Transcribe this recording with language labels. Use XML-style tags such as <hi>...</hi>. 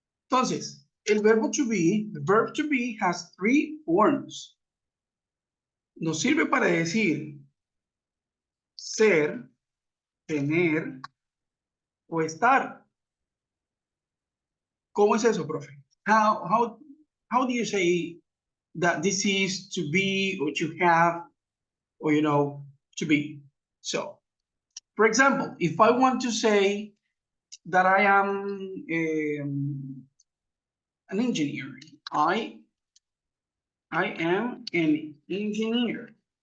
<es>Entonces, el verbo</es> <en>to be, the verb to be has 3 forms.</en> <es>Nos sirve para decir ser, tener o estar. ¿Cómo es eso, profe?</es> <en>How do you say that this is to be or to have or, to be? So, for example, if I want to say that I am an engineer, I am an engineer.</en>